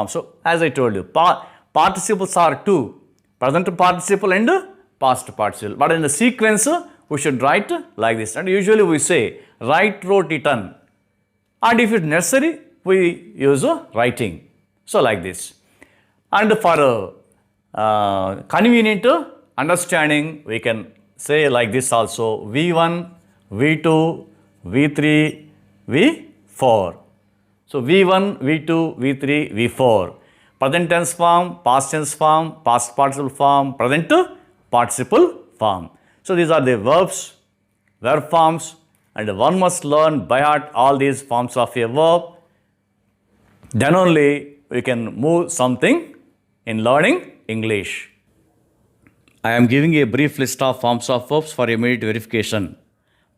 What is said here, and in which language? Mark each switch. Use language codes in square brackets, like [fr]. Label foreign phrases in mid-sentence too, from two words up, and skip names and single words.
[en] So as I told you, participles are 2, present participle and past participle, but in the sequence we should write like this, and usually we say write, wrote, eaten, and if it is necessary we use writing. So like this. And for convenient understanding, we can say like this also: V1, V2, V3, V4. So V1, V2, V3, V4. Present tense form, past tense form, past participle form, present participle form. So these are the verbs, verb forms, and one must learn by heart all these forms of a verb. Then only we can move something in learning English. I am giving a brief list of forms of verbs for immediate verification.